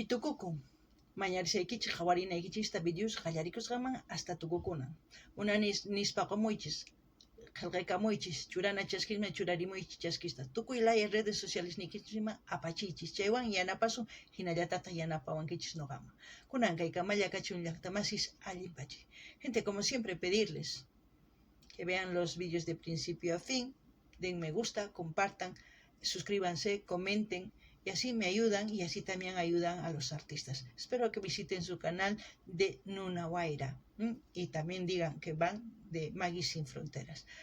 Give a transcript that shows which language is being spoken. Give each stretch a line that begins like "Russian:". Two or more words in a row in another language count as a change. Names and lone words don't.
Quechua: tukukun mañarisaykichis qawarinaykichista videos qallarikusqaman hasta tukukunan una nispaqamuychis qillqaykamuychis churana chaskisman churarimuychis chaskista tukuy laya
Spanish: redes sociales
Quechua: nikichima apachiychis chaywan yanapasun hinallatata yanapawankichis noqaman kunan kaykamalla kachun llaqtamasis allinpachay.
Spanish: Gente, como siempre, pedirles que vean los vídeos de principio a fin, den me gusta, compartan, suscríbanse, comenten Y así me ayudan y así también ayudan a los artistas. Espero que visiten su canal de Nuna Guaira y también digan que van de Maggie Sin Fronteras.